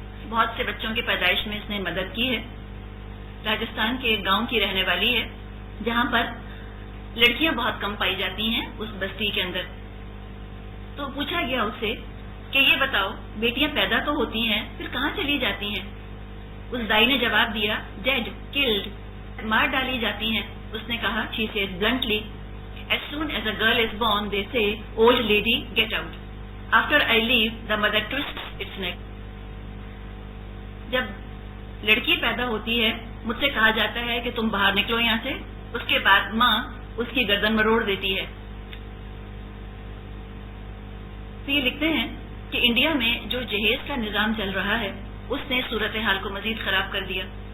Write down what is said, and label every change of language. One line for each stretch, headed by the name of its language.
Urdu: بہت سے بچوں کی پیدائش میں اس نے مدد کی ہے. راجستھان کے ایک گاؤں کی رہنے والی ہے جہاں پر لڑکیاں بہت کم پائی جاتی ہیں اس بستی کے اندر. تو پوچھا گیا اس سے کہ یہ بتاؤ بیٹیاں پیدا تو ہوتی ہیں پھر کہاں چلی جاتی ہیں. اس دائی نے جواب دیا
English: dead, killed,
Urdu: مار ڈالی جاتی ہیں. اس نے کہا
English: she said bluntly as soon as a girl is born they say old lady get out, after I leave the mother twists its neck.
Urdu: جب لڑکی پیدا ہوتی ہے مجھ سے کہا جاتا ہے کہ تم باہر نکلو یہاں سے، اس کے بعد ماں اس کی گردن مروڑ دیتی ہے. تو یہ لکھتے ہیں کہ انڈیا میں جو جہیز کا نظام چل رہا ہے اس نے صورتحال کو مزید خراب کر دیا.